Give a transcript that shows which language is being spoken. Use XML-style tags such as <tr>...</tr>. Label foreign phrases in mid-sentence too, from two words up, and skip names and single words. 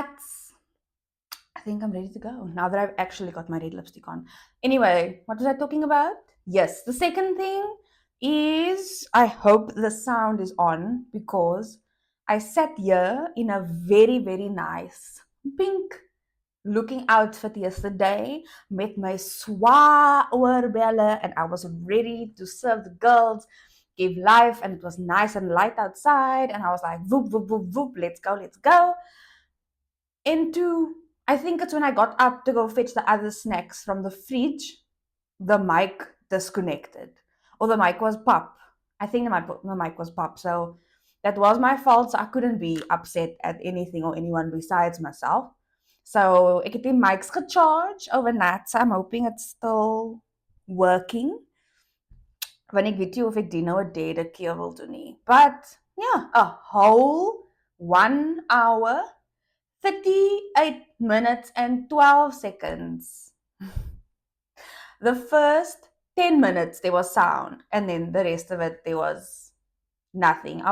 <en>I think I'm ready to go now that I've actually got my red lipstick on. Anyway, what was I talking about? Yes, the second thing is I hope the sound is on because I sat here in a very, very nice pink looking outfit yesterday</en> <af>met my swa oorbelle</af> <en>and I was ready to serve the girls, give life, and it was nice and light outside and I was like, whoop, whoop, whoop, whoop, let's go. I think it's when I got up to go fetch the other snacks from the fridge, the mic disconnected. Or the mic was pop. I think the mic was pop. So that was my fault. So I couldn't be upset at anything or anyone besides myself.</en> <af>So ek het die mics gecharge overnight.</af> <en>So I'm hoping it's still working.</en> <af>Want ek weet nie of ek die nou 'n derde keer wil doen nie.</af> <en>But yeah, a whole 1 hour 38 minutes and 12 seconds. The first 10 minutes there was sound and then the rest of it there was nothing.</en>